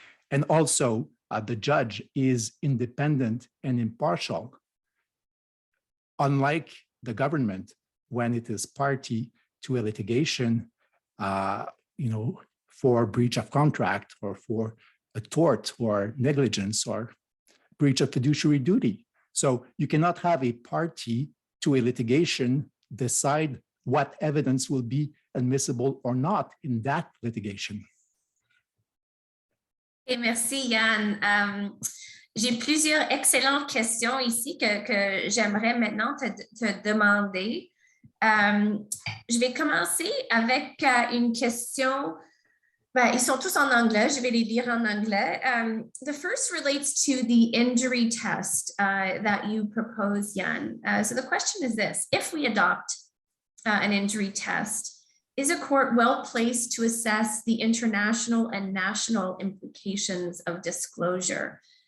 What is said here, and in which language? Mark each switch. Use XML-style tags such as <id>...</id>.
<en>And also, the judge is independent and impartial, unlike the government when it is party to a litigation, for breach of contract or for a tort or negligence or breach of fiduciary duty. So you cannot have a party to a litigation decide what evidence will be admissible or not in that litigation.</en> <fr>Et merci, Yann. J'ai plusieurs excellentes questions ici que j'aimerais maintenant te demander. Je vais commencer avec une question. Ils sont tous en anglais. Je vais les lire en anglais.</fr> <en>The first relates to the injury test that you propose, Yann. So the question is this: if we adopt an injury test, is a court well placed to assess the international and national implications of disclosure?</en>